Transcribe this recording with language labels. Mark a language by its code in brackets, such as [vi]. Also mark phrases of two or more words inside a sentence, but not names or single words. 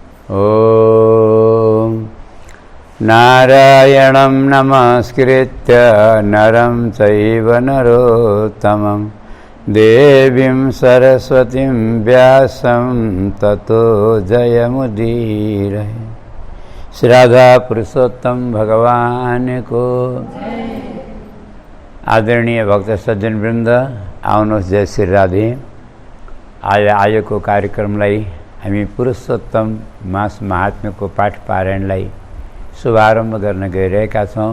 [sa] ॐ नारायणं नमस्कृत्य नरं चैव नरोत्तमं देवीं सरस्वतीं व्यासं ततो जयमुदीरये। [ne] श्री राधा पुरुषोत्तम भगवान को। आदरणीय भक्त सज्जन वृन्द, आउनुहोस् जय श्री राधे। आज आजको कार्यक्रमलाई हामी पुरुषोत्तम मास महात्म्यको पाठ पारायणलाई शुभारम्भ गर्न गइरहेका छौँ।